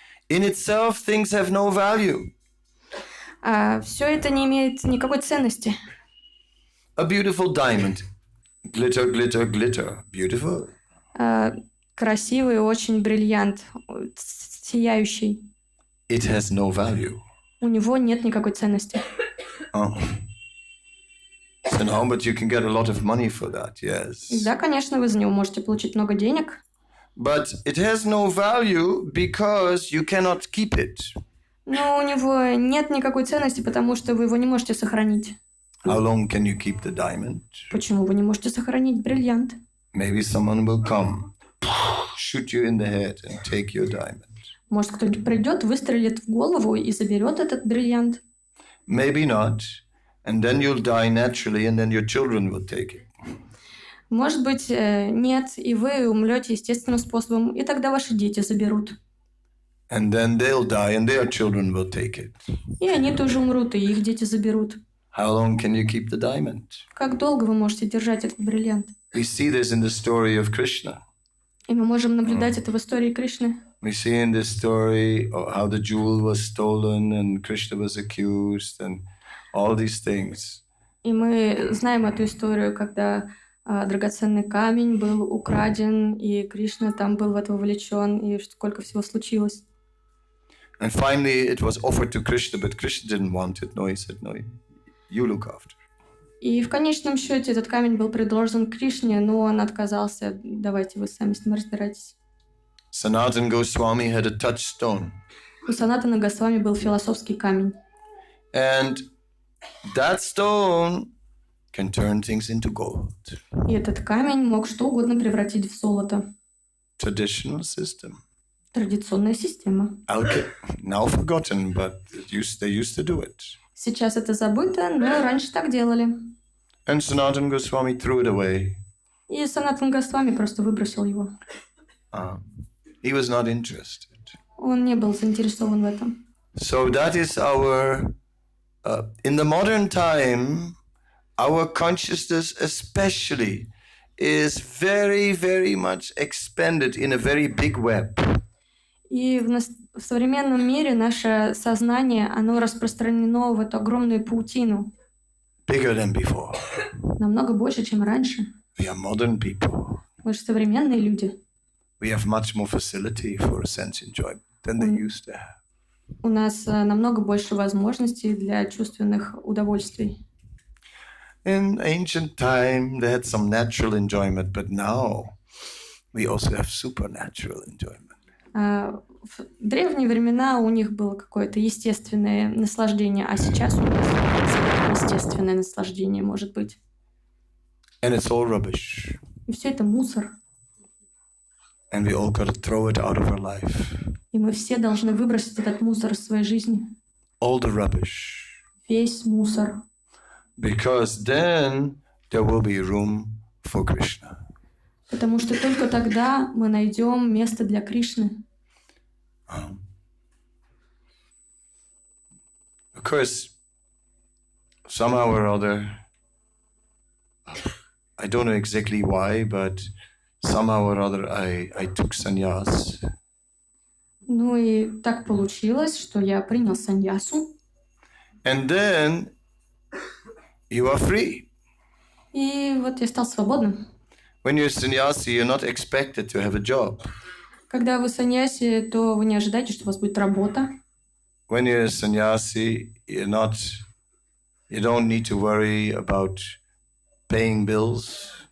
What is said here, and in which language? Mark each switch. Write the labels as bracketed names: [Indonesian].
[English] itself, things have no value. [Russian] А все это не имеет никакой ценности. [English] A beautiful diamond. Glitter, glitter, glitter. Beautiful. [Russian] Красивый, очень бриллиант, сияющий. [English] It has no value. [Russian] У него нет никакой ценности. [English] So no, but you can get a lot of money for that, yes. [Russian] Да, конечно, вы за него можете получить много денег. [English] But it has no value because you cannot keep it. [Russian] Но у него нет никакой ценности, потому что вы его не можете сохранить. [English] How long can you keep the diamond? [Russian] Почему вы не можете сохранить бриллиант? [English] Maybe someone will come, shoot you in the head and take your diamond. [Russian] Может, кто-нибудь придет, выстрелит в голову и заберет этот бриллиант. [English] Maybe not. And then you'll die naturally, and then your children will take it. [Russian] Может быть, нет, и вы умрете естественным способом, и тогда ваши дети заберут. [English] And then they'll die, and their children will take it. [Russian] И они тоже умрут, и их дети заберут. [English] How long can you keep the diamond? [Russian] Как долго вы можете держать этот бриллиант? [English] We see this in the story of Krishna. [Russian] И мы можем наблюдать это в истории Кришны. [English] We see in this story how the jewel was stolen, and Krishna was accused, and all these things. [Russian] И мы знаем эту историю, когда драгоценный камень был украден, и Кришна там был в это вовлечен, и сколько всего случилось. [English] And finally it was offered to Krishna, but Krishna didn't want it. No, he said, no, you look after. [Russian] И в конечном счете этот камень был предложен Кришне, но он отказался. Давайте вы сами с ним разбирайтесь. [English] Sanatana Goswami had a touchstone. [Russian] У Санатана Госвами был философский камень. [English] And that stone can turn things into gold. [Russian] И этот камень мог что угодно превратить в золото. [English] Traditional system. [Russian] Традиционная система. [English] Now forgotten, but they used to do it. [Russian] Сейчас это забыто, но раньше так делали. [English] And Sanatana Goswami threw it away. [Russian] И Санатан Госвами просто выбросил его. [English] He was not interested. [Russian] Он не был заинтересован в этом. [English] So that is our, in the modern time, our consciousness especially is very, very much expanded in a very big web. [Russian] И в современном мире наше сознание, оно распространено в эту огромную паутину. [English] Bigger than before. [Russian] Намного больше, чем раньше. [English] We are modern people. [Russian] Мы же современные люди. [English] We have much more facility for sense enjoyment than they used to have. [Russian] У нас намного больше возможностей для чувственных удовольствий. [English] In ancient time, they had some natural enjoyment, but now we also have supernatural enjoyment. [Russian] В древние времена у них было какое-то естественное наслаждение, а сейчас у нас естественное наслаждение может быть. [English] And it's all rubbish. [Russian] И все это мусор. [English] And we all got to throw it out of our life. [Russian] И мы все должны выбросить этот мусор из своей жизни. [English] All the rubbish. [Russian] Весь мусор. [English] Because then there will be room for Krishna. [Russian] Потому что только тогда мы найдем место для Кришны. [English] Of course, somehow or other, I don't know exactly why, but somehow or other I took sannyas. [Russian] Ну и так получилось, что я принял саньясу. [English] And then you are free. [Russian] И вот я стал свободным. [English] When you're a sannyasi, you're not expected to have a job. [Russian] Когда вы саньяси, то вы не ожидаете, что у вас будет работа. [English] When you're a sannyasi, you don't need to worry about paying bills.